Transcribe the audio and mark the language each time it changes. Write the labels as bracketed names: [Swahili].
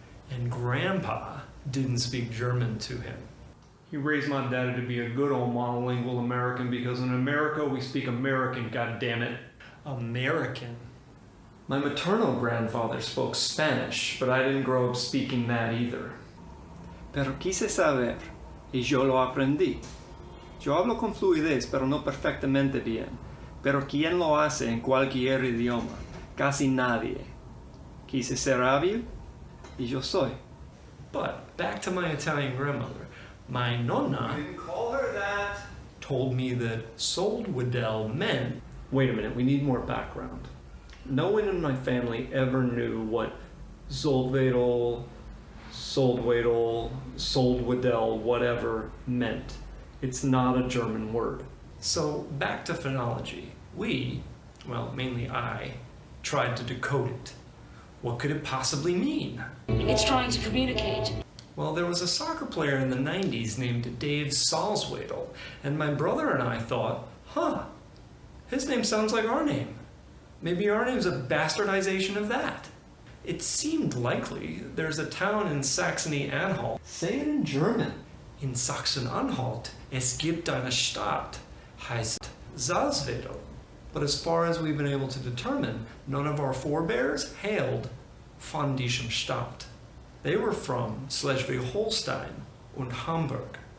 [English] and Grandpa didn't speak German to him. He raised my daddy to be a good old monolingual American because in America we speak American, goddammit. American. My maternal grandfather spoke Spanish, but I didn't grow up speaking that either. [Spanish] Pero quise saber, y yo lo aprendí. Yo hablo con fluidez, pero no perfectamente bien. Pero ¿quién lo hace en cualquier idioma? Casi nadie. Quise ser hábil, y yo soy. [English] But back to my Italian grandmother. My Nonna Didn't call her that. told me that Soldwedel meant. Wait a minute, we need more background. No one in my family ever knew what Zoldwedel, Soldwedel, whatever meant. It's not a German word. So back to phonology. We, well, mainly I, tried to decode it. What could it possibly mean? It's trying to communicate. Well, there was a soccer player in the 90s named Dave Salzwedel, and my brother and I thought, his name sounds like our name. Maybe our name's a bastardization of that. It seemed likely. There's a town in Saxony-Anhalt. Say it in German. [German] In Sachsen-Anhalt, es gibt eine Stadt, heißt Salzwedel. [English] But as far as we've been able to determine, none of our forebears hailed [German] von diesem Stadt. [English] They were from Schleswig-Holstein and Hamburg.